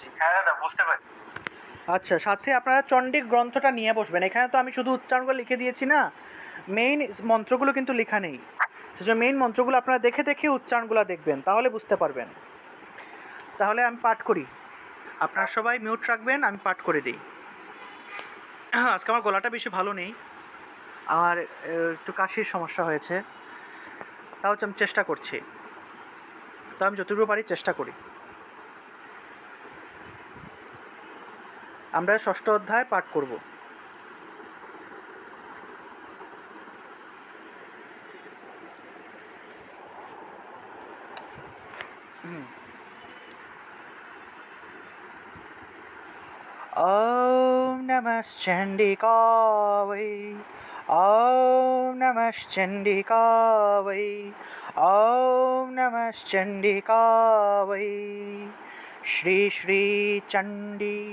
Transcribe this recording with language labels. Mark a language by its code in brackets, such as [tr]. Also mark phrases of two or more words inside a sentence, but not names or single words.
[bn] আচ্ছা সাথে আপনারা চণ্ডী গ্রন্থটা নিয়ে বসবেন এখানে তো আমি শুধু উচ্চারণগুলো লিখে দিয়েছি না মেইন মন্ত্রগুলো কিন্তু লেখা নেই সেজন্য মেইন মন্ত্রগুলো আপনারা দেখে দেখে উচ্চারণগুলো দেখবেন তাহলে বুঝতে পারবেন তাহলে আমি পাঠ করি আপনারা সবাই মিউট রাখবেন আমি পাঠ করে দিই আজকে আমার গলাটা বেশি ভালো নেই আমার একটু কাশির সমস্যা হয়েছে তাও আমি চেষ্টা করছি তো আমি যতটুকু পারি চেষ্টা করি আমরা ষষ্ঠ অধ্যায় পাঠ করব [sa] ॐ नमश्चण्डिकावै ॐ नमश्चण्डिकावै ॐ नमश्चण्डिकावै श्री चण्डी